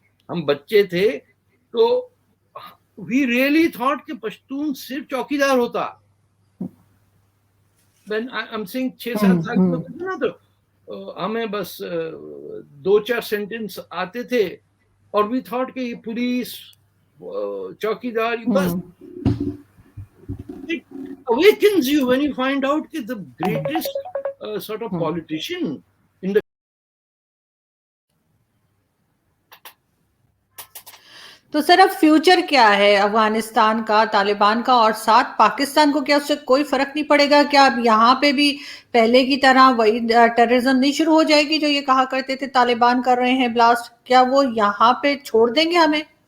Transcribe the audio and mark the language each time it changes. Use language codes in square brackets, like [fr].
[ur] ہم بچے تھے تو [en] we really thought [ur] کہ پشتون صرف چوکیدار ہوتا. [en] I'm saying [ur] 6-7 سال کی نا, تو ہمیں بس 2-4 سینٹنس آتے تھے اور [en] we thought [ur] کہ یہ پولیس چوکیدار بس. [en] It awakens you when you find out that the greatest sort of politician in the. [ur] تو سر اب فیوچر کیا ہے افغانستان کا, طالبان کا, اور ساتھ پاکستان کو کیا اس سے کوئی فرق نہیں پڑے گا؟ کیا اب یہاں پہ بھی پہلے کی طرح وہی ٹیررزم نہیں شروع ہو جائے گی جو یہ کہا کرتے تھے طالبان کر رہے ہیں بلاسٹ؟ کیا وہ یہاں پہ چھوڑ دیں گے ہمیں؟